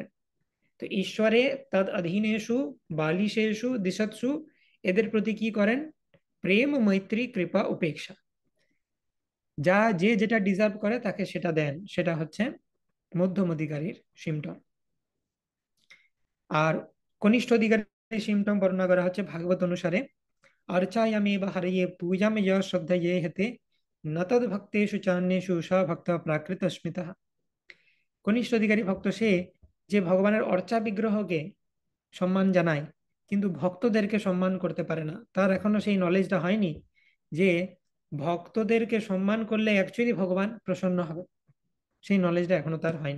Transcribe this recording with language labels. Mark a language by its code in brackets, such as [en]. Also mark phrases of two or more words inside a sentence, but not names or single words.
[bn] তো [sa] ঈশ্বরে তদ অধীনেষু বালিশেষু দিশৎসু, [bn] এদের প্রতি কি করেন? প্রেম মৈত্রী কৃপা উপেক্ষা। যা যে যেটা ডিজার্ভ করে তাকে সেটা দেন, সেটা হচ্ছে মধ্যম অধিকারীর সিমটম। আর কনিষ্ঠ অধিকারীর সিমটম বর্ণনা করা হচ্ছে ভাগবত অনুসারে, [sa] अर्चायामेव हरये पूजामेव श्रद्धये हते न तद् भक्तेषु चान्येषु स भक्त प्राकृत स्मृतः। [bn] কনিষ্ঠ অধিকারী ভক্ত সে যে ভগবানের অর্চা বিগ্রহকে সম্মান জানায় কিন্তু ভক্তদেরকে সম্মান করতে পারে না। তার এখনো সেই নলেজটা হয়নি যে ভক্তদেরকে সম্মান করলে অ্যাকচুয়ালি ভগবান প্রসন্ন হবে, সেই নলেজটা এখনো তার হয়নি।